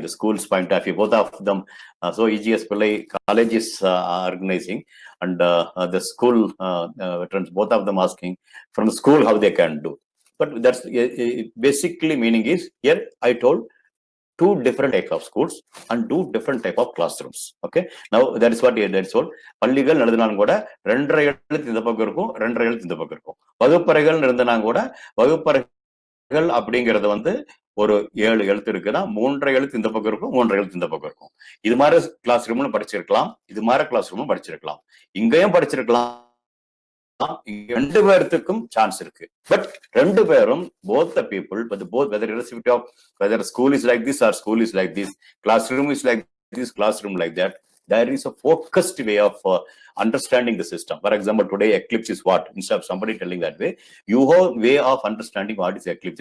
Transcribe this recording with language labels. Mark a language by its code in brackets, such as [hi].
[en] The school's point of view, both of them. So EGS Pillai college is organizing, and the school veterans, both of them asking from the school how they can do. But that's basically meaning is here I told 2 different types of schools and 2 different type of classrooms. Okay, now that is what that's all. [ta] பள்ளிகள் நடத்தினாலும் கூட 2.5 எழுத்து இந்த பக்கம் இருக்கும், 2.5 எழுத்து இந்த பக்கம் இருக்கும். வகுப்பறைகள் நடத்தினாலும் கூட வகுப்பறைகள் அப்படிங்கிறது வந்து ஒரு 7 எழுத்து இருக்குன்னா 3.5 எழுத்து இந்த பக்கம் இருக்கும், 3.5 எழுத்து இந்த பக்கம் இருக்கும். இது மாதிரி கிளாஸ் ரூம்ல படிச்சிருக்கலாம், இது மாதிரி கிளாஸ் ரூம்ல படிச்சிருக்கலாம், இங்கேயும் படிச்சிருக்கலாம். 2 பேருக்கும் சான்ஸ் இருக்கு. பட் 2 பேரும் [en] both the people, but both, whether irrespective of whether school is like this or school is like this, classroom is like this, classroom like that, there is a focused way of understanding the system. For example, today eclipse is what? Instead of somebody telling that way, you have way of understanding what is eclipse.